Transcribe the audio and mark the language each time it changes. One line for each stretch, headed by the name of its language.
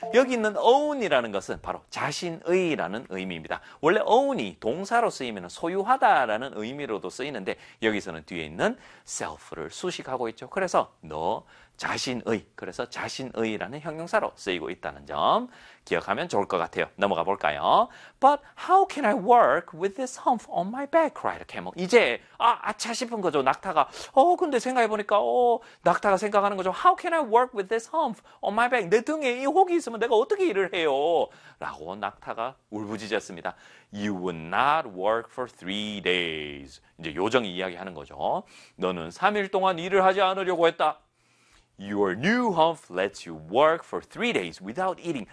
Korean: 여기 있는 own이라는 것은 바로 자신의라는 의미입니다. 원래 own이 동사로 쓰이면 소유하다라는 의미로도 쓰이는데 여기서는 뒤에 있는 self를 수식하고 있죠. 그래서 너 자신의, 그래서 자신의라는 형용사로 쓰이고 있다는 점 기억하면 좋을 것 같아요. 넘어가 볼까요?
English: But how can I work with this hump on my back? cried camel.
Korean: 이제 아차 싶은 거죠. 낙타가. 근데 생각해 보니까 낙타가 생각하는 거죠.
English: How can I work with this hump on my back?
Korean: 내 등에 이 혹이 있으면 내가 어떻게 일을 해요? 라고 낙타가 울부짖었습니다.
English: You would not work for 3 days.
Korean: 이제 요정이 이야기하는 거죠. 너는 3일 동안 일을 하지 않으려고 했다.
English: Your new hump lets you work for 3 days without eating.